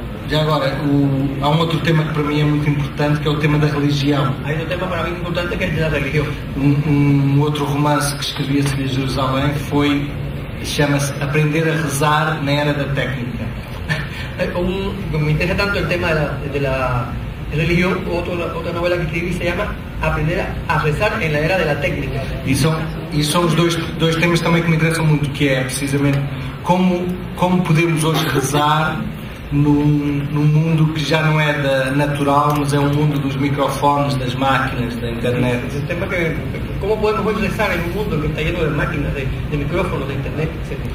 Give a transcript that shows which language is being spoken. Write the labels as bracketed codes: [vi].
[pt] Já agora, há um outro tema que para mim é muito importante, que é o tema da religião. [es] Hay un tema para mí importante que es de la religión. [pt] Outro romance que escrevi a seguir Jerusalém chama-se Aprender a Rezar na Era da Técnica. [es] Me interesa tanto el tema de la religión, otra novela que escribí se llama Aprender a rezar en la era de la técnica. [pt] E são os dois temas também que me interessam muito, que é precisamente como podemos hoje rezar num mundo que já não é natural, mas é um mundo dos microfones, das máquinas, da internet. [es] El tema que cómo podemos hoy rezar en un mundo que está lleno de máquinas, de micrófonos, de internet, etc.